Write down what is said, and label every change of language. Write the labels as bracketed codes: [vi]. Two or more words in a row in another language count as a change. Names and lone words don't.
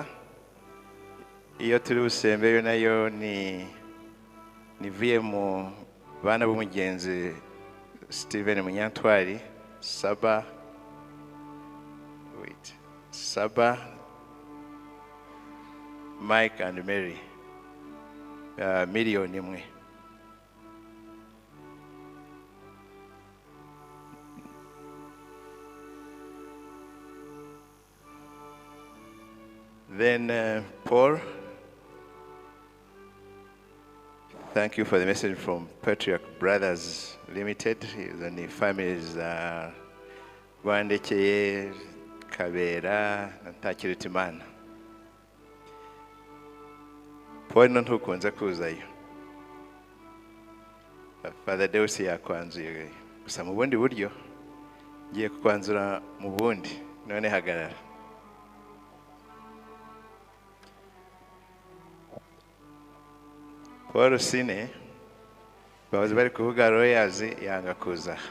[rw] Iyo turi busembeyo nayo nivuye mu bana b'umugenzi Steven Munyantwari, Saba, Mike and Mary, miliyoni imwe. [en] Then Paul, thank you for the message from Patriarch Brothers Limited. The families Rwandekeye, Kabera, Ntakiritimana. [rw] Paul ntukunze kuzayo. Father Deus yakwanzuye. Gusa mu bundi buryo ngiye kukwanzura mu bundi. None hagarara. Paul Sine bahoze bari kuvuga Royals yanga kuza.